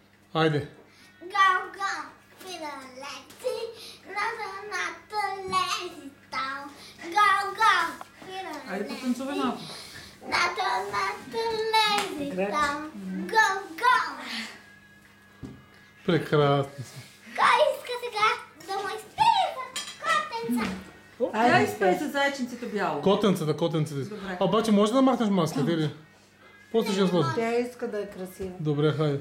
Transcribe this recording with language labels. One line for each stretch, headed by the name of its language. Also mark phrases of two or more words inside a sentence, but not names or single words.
Bulgarian: Айде.
English: Go, feel lexi, not lazy town. Go, feel
Bulgarian: Айде потанцувай малко.
English: not lazy town. Go.
Bulgarian: Прекрасно си. Кой иска сега да му изпее за котенца? Я изпей за зайченцето бяло. Котенцата. Добре. Обаче може да махнеш маската или? После ще я сложа. Тя иска да е красива. Добре, хайде.